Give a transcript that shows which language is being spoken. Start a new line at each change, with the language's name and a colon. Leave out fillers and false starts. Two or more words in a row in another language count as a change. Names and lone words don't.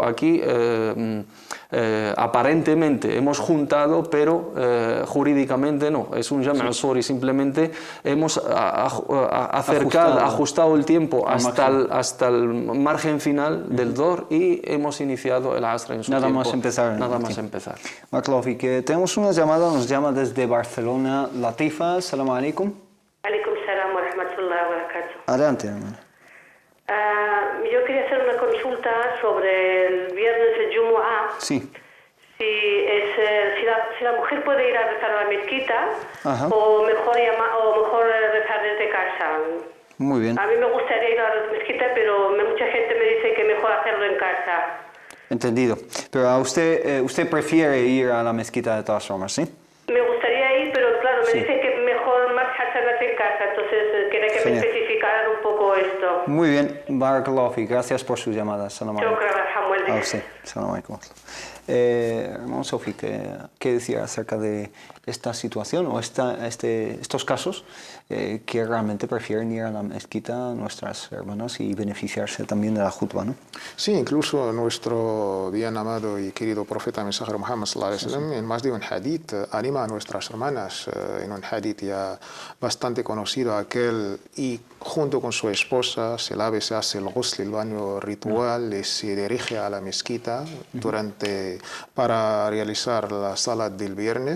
Spanish: Aquí aparentemente hemos juntado, pero jurídicamente no, es un
Arabic: جمع صوري,
Spanish: simplemente hemos ajustado el tiempo hasta el margen final del Dhuhr y hemos iniciado el Asr en su tiempo. Nada más empezar. Que tenemos una llamada, nos llama desde Barcelona Latifa.
Arabic: Salam alaikum. Alaikum salam wa rahmatullahi wa barakatuh.
Spanish: Adelante, hermana. Yo quería hacer una consulta sobre el viernes de Jumu'ah. Sí. Si la mujer puede ir a rezar a la mezquita, o mejor rezar desde casa. Muy bien. A mí me gustaría ir a la mezquita, pero mucha gente me dice que mejor hacerlo en casa. Entendido. Pero a usted prefiere ir a la mezquita de todas formas, ¿sí? Me gustaría ir, pero claro, me dicen que mejor más hacerlas en casa, entonces quería que me especificaran un poco esto. Muy bien.
Arabic: بارك الله في.
Spanish: Gracias por su llamada.
Arabic: Salam alaikum. عليكم. Salam alaikum.
Spanish: Hermano Sofi, ¿qué decir acerca de esta situación o estos casos que realmente prefieren ir a la mezquita nuestras hermanas y beneficiarse también de la jutba, ¿no? Sí, incluso nuestro bien amado y querido profeta mensajero Muhammad
Arabic: صلى الله عليه وسلم,
Spanish: en más de un hadith anima a nuestras hermanas, en un hadith ya bastante conocido, aquel y junto con su esposa se lave, se hace el ghusl, el baño ritual, y se dirige a la mezquita para realizar la salat del viernes.